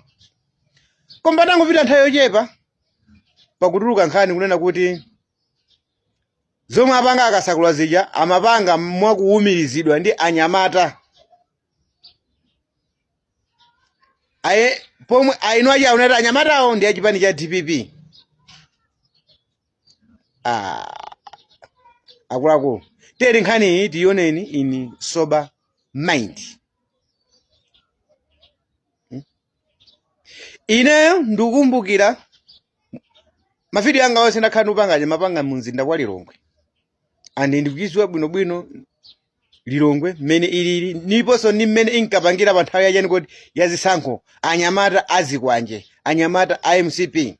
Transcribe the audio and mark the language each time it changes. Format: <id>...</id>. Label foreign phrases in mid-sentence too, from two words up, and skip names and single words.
<ny>Koma tangopita nthawi yochepa pakutuluka nkhani kunena kuti zomwe apanga Kasakula zija amapanga mwakuwumirizidwa ndi anyamata. Pomwe aino aja unati anyamatawo ndi achipani cha DPP. Akuluakulu teri nkhani iyi tiyoneni</ny> <en>in sober mind.</en> <ny>Ineyo ndikukumbukira mavidiyo anga onse ndakhala upanga mapanga mumzinda wa Lilongwe, andi ndikuchiziwa bwinobwino Lilongwe mmene ilili niponso ni mmene inkapangira pa nthawi yachani kodi yazisankho anyamata azikwanje, anyamata a MCP.</ny>